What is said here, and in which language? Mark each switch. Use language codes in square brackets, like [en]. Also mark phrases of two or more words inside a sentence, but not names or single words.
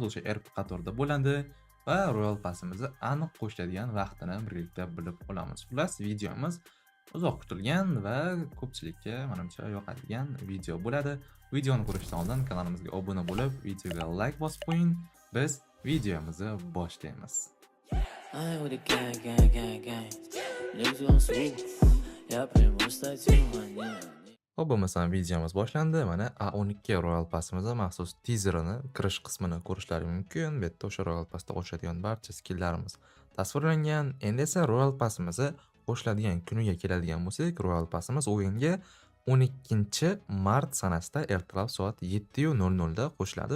[uz] O'sha RP qatorda bo'ladi va Royal Pass'imizni aniq qo'shiladigan vaqtini birgalikda bilib olamiz. Xullas, videomiz uzoq kutilgan va ko'pchilikka menimcha yoqadigan video bo'ladi. Videoni ko'rishdan oldin kanalimizga obuna bo'lib, videoga like bosib qo'ying. Biz videomizni boshlaymiz. [en] I ain't with the gang, gang, gang, gang. Niggas gon' swoop. Yeah, pretty much like you, my nigga. [uz] Xo'p, bo'lmasam videomiz boshlandi. Mana A12 Royal Pass'imizda maxsus teaserini, kirish qismini ko'rishlari mumkin. Bu yerda o'sha Royal Pass'da qo'shiladigan barcha skilllarimiz tasvirlangan. Endi esa Royal Pass'imizni qo'shiladigan kuniga keladigan bo'lsak, Royal Pass'imiz o'yinga 12 mart sanasida ertalab soat 7:00 da qo'shiladi.